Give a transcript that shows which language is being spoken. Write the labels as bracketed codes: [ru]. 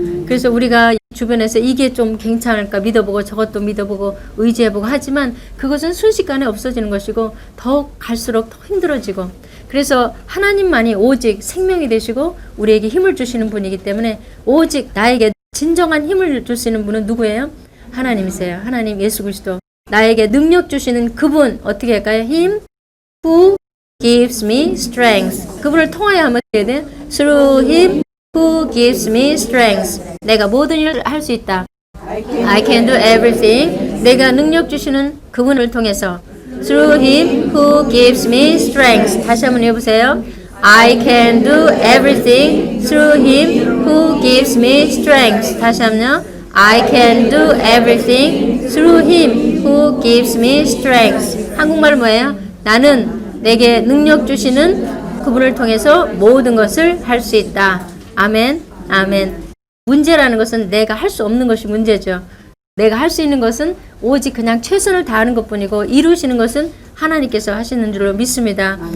[ko] 그래서 우리가 주변에서 이게 좀 괜찮을까 믿어보고 저것도 믿어보고 의지해보고 하지만 그것은 순식간에 없어지는 것이고 더 갈수록 더 힘들어지고 그래서 하나님만이 오직 생명이 되시고 우리에게 힘을 주시는 분이기 때문에 오직 나에게 진정한 힘을 주시는 분은 누구예요? 하나님이세요. 하나님 예수 그리스도. 나에게 능력 주시는 그분 어떻게 할까요? [en] 힘 who gives me strength. [ko] 그분을 통하여 하면 어떻게 돼? [en] Through him who gives me strength. [ko] 내가 모든 일을 할 수 있다. [en] I can do everything. [ko] 내가 능력 주시는 그분을 통해서 [en] Through him who gives me strength. [ko] 다시 한번 해보세요. [en] I can do everything through him who gives me strength. [ko] 다시 한번요. [en] I can do everything through him who gives me strength. [ko] 한국말 뭐예요? 나는 내게 능력 주시는 그분을 통해서 모든 것을 할 수 있다. 아멘. 아멘. 문제라는 것은 내가 할 수 없는 것이 문제죠. 내가 할 수 있는 것은 오직 그냥 최선을 다하는 것뿐이고 이루시는 것은 하나님께서 하시는 줄로 믿습니다.